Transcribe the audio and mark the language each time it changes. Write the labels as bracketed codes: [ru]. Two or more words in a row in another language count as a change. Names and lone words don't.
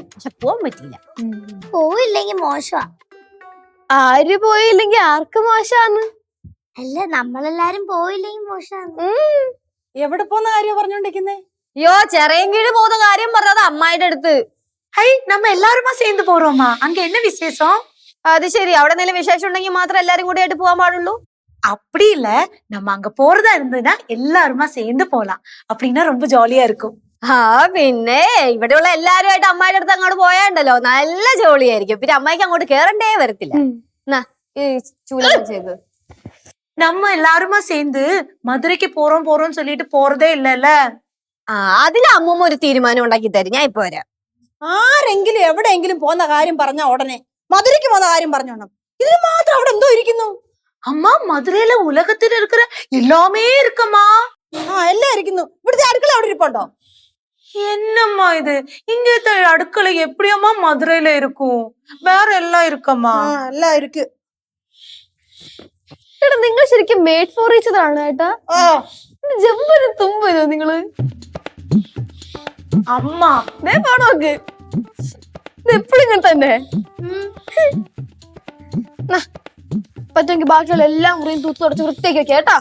[ml] പക്ഷെ പോവാൻ പറ്റില്ല. പോയില്ലെങ്കി മോശമാ. ആര് പോയില്ലെങ്കി ആർക്ക് മോശാന്ന്? അല്ല നമ്മളെല്ലാരും പോയില്ലെങ്കിൽ മോശമാണ്. എവിടെ പോകുന്ന കാര്യം പറഞ്ഞോണ്ടിരിക്കുന്നേ? യോ ചെറിയൻകീഴ് പോകുന്ന കാര്യം പറഞ്ഞത് അമ്മായിയുടെ അടുത്ത്. [ta] ஹை, நம்ம எல்லாருமா சேர்ந்து போறோமா? அங்க என்ன விசேஷம்? [ml] അത് ശരി, അവിടെ എന്തെങ്കിലും വിശേഷം ഉണ്ടെങ്കിൽ മാത്രം എല്ലാരും കൂടി ആയിട്ട് പോകാൻ പാടുള്ളൂ. [ta] அப்படி இல்ல, நம்ம அங்க போறதா இருந்ததுன்னா எல்லாருமா சேர்ந்து போலாம். அப்படின்னா ரொம்ப ஜாலியா இருக்கும். [ml] ആ പിന്നെ ഇവിടെയുള്ള എല്ലാരുമായിട്ട് അമ്മായിയുടെ അടുത്ത് അങ്ങോട്ട് പോയാണ്ടല്ലോ നല്ല ജോളിയായിരിക്കും. പിന്നെ അമ്മായിക്ക് അങ്ങോട്ട് കേറണ്ടേ വരത്തില്ല. എന്നാ ഈ ചൂല വെച്ചേക്ക്. [ta] நம்ம எல்லாருமா சேர்ந்து மதுரைக்கு போறோம்னு சொல்லிட்டு போறதே இல்லல்ல. [ml] ആ അതിന് അമ്മൂമ്മ ഒരു തീരുമാനം ഉണ്ടാക്കി തരും. ഞാൻ ഇപ്പൊ വരാം. ആരെങ്കിലും എവിടെയെങ്കിലും പോകുന്ന കാര്യം പറഞ്ഞ ഉടനെ മധുരയ്ക്ക് പോകുന്ന കാര്യം പറഞ്ഞോണം. ഇതിന് മാത്രം അവിടെ എന്തോ ഇരിക്കുന്നു? [ta] அம்மா, மதுரையில உலகத்துல இருக்கிற எல்லாமே இருக்குமா? [ml] എല്ലാം ഇരിക്കുന്നു. ഇവിടുത്തെ അടുക്കള അവിടെ ഇരിപ്പുണ്ടോ? [ta] என்னம்மா இது? இங்கത്തെ അടുക്കള எப்படியம்மா மதுரையில இருக்கும்? வேற எல்லாம் இருக்கம்மா? [ml] എല്ലാം ഇരിക്ക്. എടാ നിങ്ങൾ ശരിക്കും [en] made for each other [ml] ആണ് ഏട്ടാ. ജമ്പനും തുമ്പനോ നിങ്ങള്? [ta] அம்மா, [ml] നോക്ക് എപ്പോഴും ഇങ്ങനെ തന്നെ. പറ്റുമെങ്കിൽ ബാക്കിയുള്ള എല്ലാ മുറിയും തൂത്ത് തുടച്ച് വൃത്തിയാക്കി വെക്കാം കേട്ടാ.